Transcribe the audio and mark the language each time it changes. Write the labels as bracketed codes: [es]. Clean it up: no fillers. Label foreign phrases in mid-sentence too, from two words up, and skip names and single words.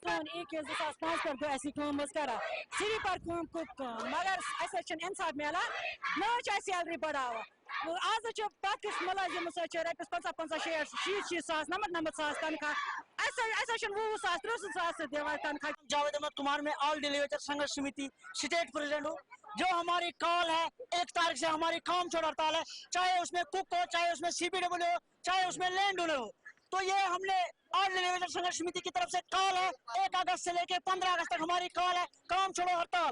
[ks] 2005 پٮ۪ٹھ گوٚو اَسہِ یہِ کٲم حظ کران سلیٖپر کٲم کُک کٲم مگر اَسہِ حظ چھُنہٕ اِنصاف میلان نہ حظ چھِ اَسہِ سیلری بڑاوان. آز حظ چھِ پرٛٮ۪تھ کٲنٛسہِ مُلٲزِمس حظ چھِ رۄپیس 50 60 ساس 90 ساس تنخواہ اَسہِ حظ چھُنہٕ 20 ساس 30 ساس دِوان تنخواہ. [ur] جاوید احمد کمار میں آل ڈیلی ویجر سنگھرش سمیتی [en] state president [ur] ہوں. جو ہماری کال ہے 1 تاریخ سے ہماری کام چھوڑ ہڑتال ہے, چاہے اس میں کک ہو, چاہے اس میں CPW ہو, چاہے اس میں [en] land owner [ur] ہو. تو یہ ہم نے آل ڈیلی ویجر سنگھرش سمیتی کی طرف سے کال ہے 1 اگست سے لے کے 15 اگست تک ہماری کال ہے کام چھوڑو ہڑتال.